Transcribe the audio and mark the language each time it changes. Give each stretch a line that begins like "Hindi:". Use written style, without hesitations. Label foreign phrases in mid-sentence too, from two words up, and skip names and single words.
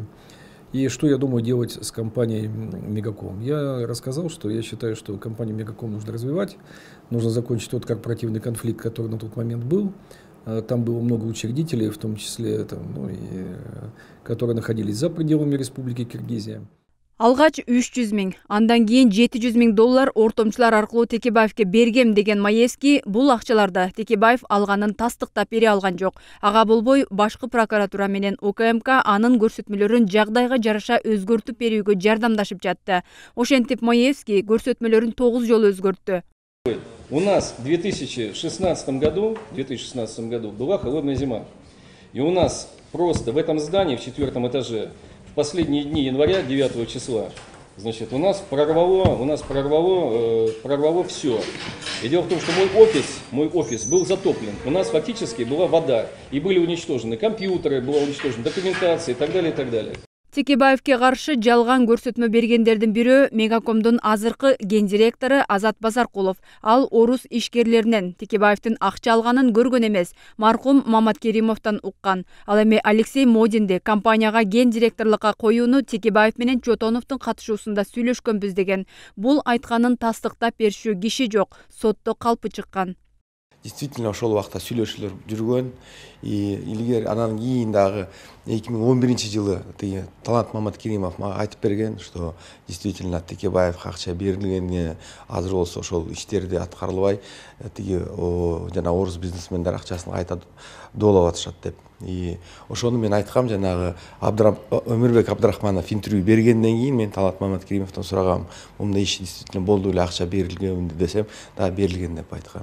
Russian: И что я думаю делать с компанией «Мегаком». Я рассказал, что я считаю, что компанию «Мегаком» нужно развивать, нужно закончить тот корпоративный конфликт, который на тот момент был. Там было много учредителей, в том числе, которые находились за пределами Республики Киргизия.
Kyrgyz: Алгач 300 миң, андан кийин 700 миң доллар ортомчулар аркылуу Текебаевке бергем деген Маевский бул акчаларды Текебаев алганын тастыктап бере алган жок. Ага болбой башкы прокуратура менен УКМК анын көрсөтмөлөрүн жагдайга жараша өзгөртүп берүүгө жардамдашып жатты. Ошентип Маевский көрсөтмөлөрүн 9 жолу өзгөрттү.
Russian: У нас в 2016 году была холодная зима. И у нас просто в этом здании, в 4-м этаже, в последние дни января, 9 числа, значит, у нас прорвало все. И дело в том, что мой офис был затоплен. У нас фактически была вода. И были уничтожены компьютеры, была уничтожена документация и так далее, и так далее.
Kyrgyz: Текебаевке каршы жалган көрсөтмө бергендердин бирөө Мегакомдун азыркы гендиректору Азат Базаркулов. Ал орус ишкерлеринен Текебаевдин акча алганын көргөн эмес, маркум Мамат Керимовдон уккан. Ал эми Алексей Модинди компанияга гендиректорлукка коюуну Текебаев менен Чотоновдун катышуусунда сүйлөшкөнбүз деген. Бул айтканын тастыктап беришүү киши жок, сотто калпы чыккан. Действительно, ошол убакта сүйлөшүүлөр жүргөн. Илгер анан кийин дагы 2011 жылы Талант Мамат Керимов мага айтып берген,
Russian: что действительно
Kyrgyz: Текебаев акча берилгенине азыр болсо ошол иштерди аткарылбай, жана орус бизнесмендер акчасын кайта доолоп атышат деп. И ошону мен айткам, жанагы Өмүрбек Абдрахманов интервью бергенден кийин мен Талант Мамат Керимовдон сурагам, мындай иш действительно болду эле, акча берилген десем, да, берилген деп айткан.